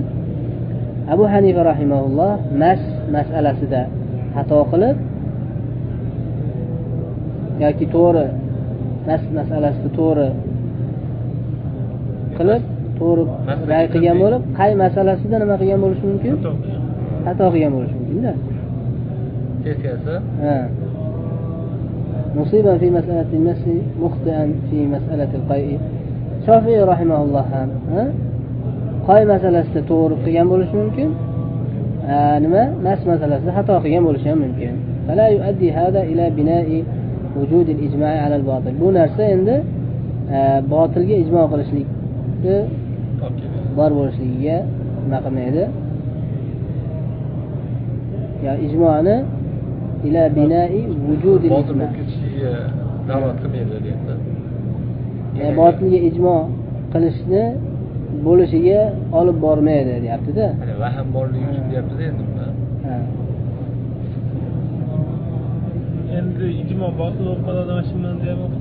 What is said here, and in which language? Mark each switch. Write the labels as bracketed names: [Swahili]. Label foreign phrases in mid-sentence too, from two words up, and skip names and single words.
[Uzbek] Abu Hanifa rahimahulloh mas'alasida xato qilib yoki to'g'ri masalasida to'g'ri qilib, to'g'ri ra'y qilgan bo'lib, qay masalasida nima qilgan bo'lishi mumkin? Xato qilgan bo'lishi mumkin-da. Teskasi. [Arabic] Musiban fi mas'alati al-masi mukhti'an fi mas'alati al-qay'i. [Uzbek] Shofiy rahimahulloh ham qoy masalasida to'g'ri qilgan bo'lishi mumkin. Nima? Mas masalasida xato qilgan bo'lishi ham mumkin. [Arabic] Fala yu'addi hada ila bina'i wujud al-ijma' 'ala al-batil. [Uzbek] Bu narsa endi botilga ijmo' qilishlikni bor bo'lishligiga nima qilmaydi? Ya ijmo'ni [Arabic] ila bina'i wujud al-ijma' [Uzbek] da'vat qilmaydi deyapti. Ya botilga ijmo' qilishni bo'lishiga olib bormaydi deyapti-da. Vahm borligi uchun deyapti-da endi buni. Endi ijmo botil bo'lib qoladi mana shu bilan demoqchi.